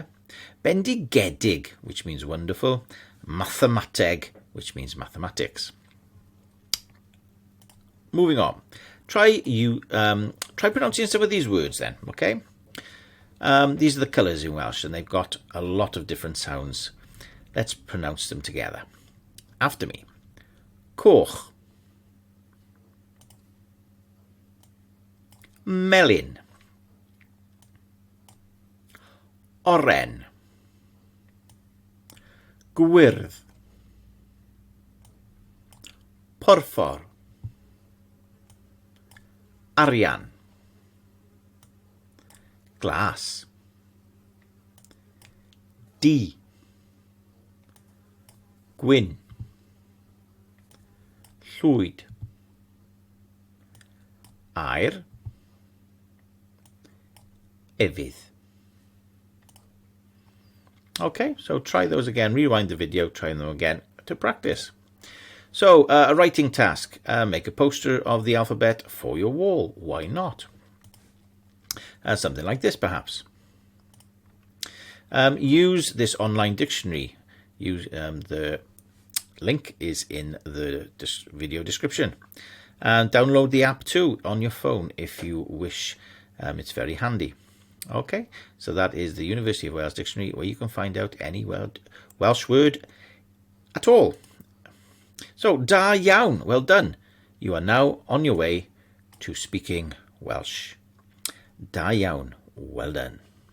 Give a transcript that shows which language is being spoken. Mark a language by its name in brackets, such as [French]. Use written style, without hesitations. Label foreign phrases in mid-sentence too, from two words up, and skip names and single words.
[English] Bendigedig, which means wonderful. Mathemateg, which means mathematics. Moving on. Try pronouncing some of these words then, okay? These are the colours in Welsh, and they've got a lot of different sounds. Let's pronounce them together. After me. [Welsh] Coch. Melyn. Oren. Gwyrdd. Porffor. Arian. Glas. D. Gwyn. Llwyd. Aur. Efydd. [English] Okay, so try those again. Rewind the video, try them again to practice. So, a writing task. Make a poster of the alphabet for your wall. Why not? Something like this, perhaps. Use this online dictionary. The link is in the video description. And download the app too on your phone if you wish. It's very handy. Okay, so that is the University of Wales Dictionary, where you can find out any Welsh word at all. So, [Welsh] da iawn, [English] well done. You are now on your way to speaking Welsh. [Welsh] Da iawn. [English] Well done.